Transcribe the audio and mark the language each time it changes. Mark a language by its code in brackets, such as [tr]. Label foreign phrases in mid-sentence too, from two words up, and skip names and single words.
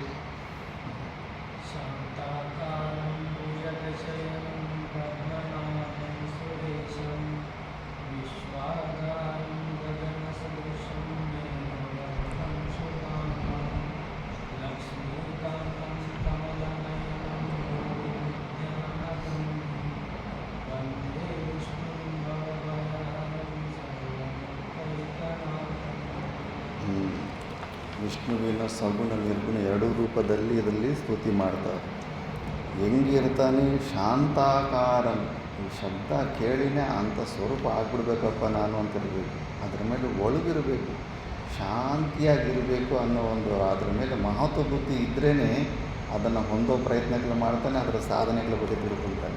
[sa] ಶಾಂತಾಕಾರಂ ಭುಜಗಶಯನಂ ಪದ್ಮನಾಭಂ ಸುರೇಶಂ ವಿಶ್ವಾಧಾರಂ ಗಗನಸದೃಶಂ ಮೇಘವರ್ಣಂ ಶುಭಾಂಗಂ ಲಕ್ಷ್ಮೀಕಾಂತಂ ಕಮಲನಯನಂ ಯೋಗಿಹೃಧ್ಯಾನಗಮ್ಯಂ ವಂದೇ ವಿಷ್ಣುಂ ಭವಭಯಹಾರಂ ಸರ್ವಲೋಕೈಕನಾಥಂ. [kn] ವಿಷ್ಣುವಿನ ಸಗುಣ ನಿರ್ಗುಣ ಎರಡೂ ರೂಪದಲ್ಲಿ ಇದರಲ್ಲಿ ಸ್ತುತಿ ಮಾಡ್ತಾರೆ. ಹೆಂಗಿರ್ತಾನೆ ಶಾಂತಾಕಾರಂ, ಈ ಶಬ್ದ ಕೇಳಿನೇ ಅಂಥ ಸ್ವರೂಪ ಆಗ್ಬಿಡ್ಬೇಕಪ್ಪ ನಾನು ಅಂತಿರಬೇಕು, ಅದ್ರ ಮೇಲೆ ಒಳಗಿರಬೇಕು, ಶಾಂತಿಯಾಗಿರಬೇಕು ಅನ್ನೋ ಒಂದು ಅದ್ರ ಮೇಲೆ ಮಹತ್ವ ಬುದ್ಧಿ ಇದ್ರೇ ಅದನ್ನು ಹೊಂದೋ ಪ್ರಯತ್ನಗಳು ಮಾಡ್ತಾನೆ, ಅದರ ಸಾಧನೆಗಳ ಬಗ್ಗೆ ತಿಳ್ಕೊಳ್ತಾನೆ.